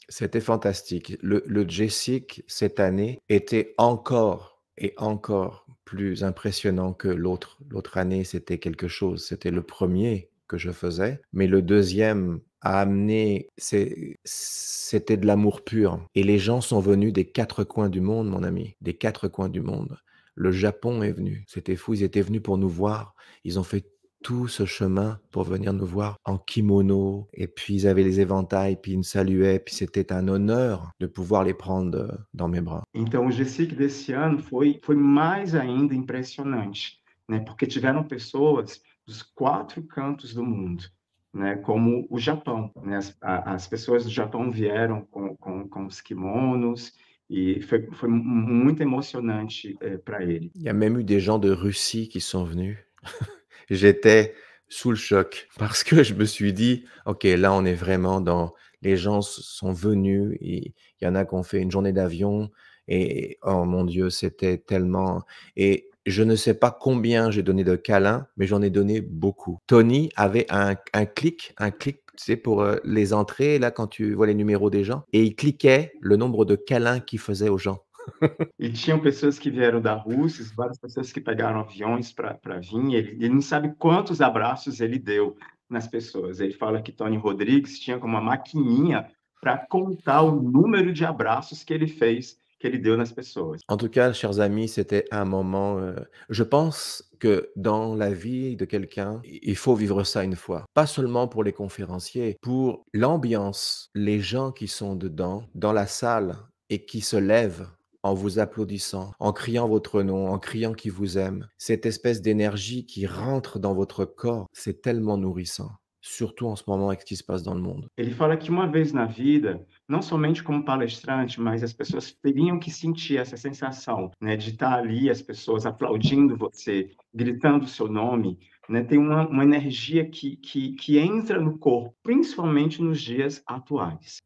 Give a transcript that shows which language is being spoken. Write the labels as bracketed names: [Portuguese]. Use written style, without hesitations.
[French] C'était fantastique. Le Jessic, cette année, était encore et encore plus impressionnant que l'autre. L'autre année, c'était quelque chose. C'était le premier que je faisais, mais le deuxième a amené, c'était de l'amour pur. Et les gens sont venus des 4 coins du monde, mon ami, des 4 coins du monde. Le Japon est venu, c'était fou, ils étaient venus pour nous voir. Ils ont fait tout ce chemin pour venir nous voir en kimono, et puis ils avaient les éventails, puis ils me saluaient, puis c'était un honneur de pouvoir les prendre dans mes bras. [Portuguese] Então, o GSIC desse ano foi mais ainda impressionante, né? Porque tiveram pessoas dos 4 cantos do mundo, né? Como o Japão, né? As pessoas do Japão vieram com os kimonos e foi muito emocionante para ele. [French] Il y a même eu des gens de Russie qui sont venus. J'étais sous le choc parce que je me suis dit: «OK, là, on est vraiment dans les gens sont venus et il y en a qui ont fait une journée d'avion et oh mon Dieu, c'était tellement» et je ne sais pas combien j'ai donné de câlins, mais j'en ai donné beaucoup. Tony avait un clic, tu sais, pour, les entrées, là, quand tu vois les numéros des gens et il cliquait le nombre de câlins qu'il faisait aux gens. [Portuguese] E tinham pessoas que vieram da Rússia, várias pessoas que pegaram aviões para vir. Ele não sabe quantos abraços ele deu nas pessoas. Ele fala que Tony Rodrigues tinha como uma maquininha para contar o número de abraços que ele fez, que ele deu nas pessoas. [French] En tout cas, chers amis, c'était un moment, je pense que dans la vie de quelqu'un, il faut vivre ça une fois. Pas seulement pour les conférenciers, pour l'ambiance, les gens qui sont dedans, dans la salle et qui se lèvent en vous applaudissant, en criant votre nom, en criant qu'ils vous aiment. Cette espèce d'énergie qui rentre dans votre corps, c'est tellement nourrissant, surtout en ce moment avec ce qui se passe dans le monde. [Portuguese] Ele fala que uma vez na vida, não somente como palestrante, mas as pessoas teriam que sentir essa sensação, né, de estar ali, as pessoas aplaudindo você, gritando o seu nome, né, tem uma energia que entra no corpo, principalmente nos dias atuais.